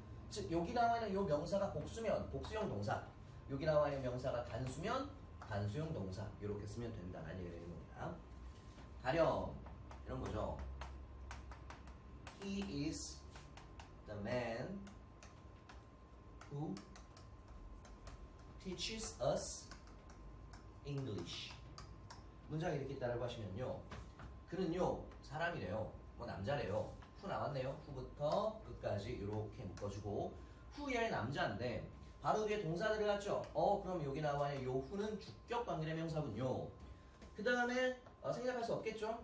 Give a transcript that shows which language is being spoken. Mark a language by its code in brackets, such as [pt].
[ko] 즉 여기 나와 있는 요 명사가 복수면 복수형 동사, 여기 나와 있는 명사가 단수면 단수형 동사 이렇게 쓰면 된다는 얘기가 되는 겁니다. 가령 이런 거죠. [en] He is the man who teaches us English. [ko] 문장이 이렇게 있다라고 하시면요. 그는요, 사람이래요. 뭐 남자래요. 후 나왔네요. 후부터 끝까지 이렇게 묶어주고 후의 남자인데 바로 뒤에 동사 들어갔죠. 그럼 여기 나와 있는 요 후는 주격 관계대명사군요. 그 다음에 생략할 수 없겠죠.